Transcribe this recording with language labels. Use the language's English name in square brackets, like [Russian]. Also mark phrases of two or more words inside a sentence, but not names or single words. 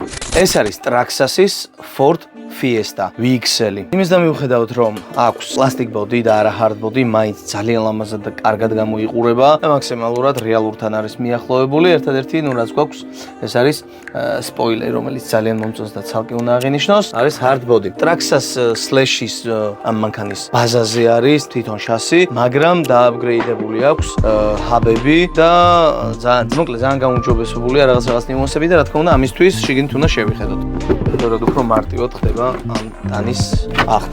[Georgian] ეს არის Traxxas-ის Ford Fiesta VXL-ი. იმის და მიუხედავად რომ აქვს პლასტიკ ბოდი და არა [English] hard body, [Georgian] მაინც ძალიან ლამაზად და კარგად გამოიყურება და მაქსიმალურად რეალურთან არის მიახლოვებული. ერთადერთი, რაც გვაქვს, ეს არის სპოილერი, რომელიც ძალიან მომწონს და ცალკე უნდა აღინიშნოს, არის [English] hard body. [Georgian] Traxxas Slash-ის ამ მანქანის ბაზაზე არის თვითონ შასი, მაგრამ დააპგრეიდებული აქვს ჰაბები და ძალიან გაუმჯობესებულია რაღაც ნიუანსები და რა თქმა უნდა, ამისთვის შიგნით უნდა შევიხედოთ. როდ უფრო მარტივად ხდება ამ დანის ახდა.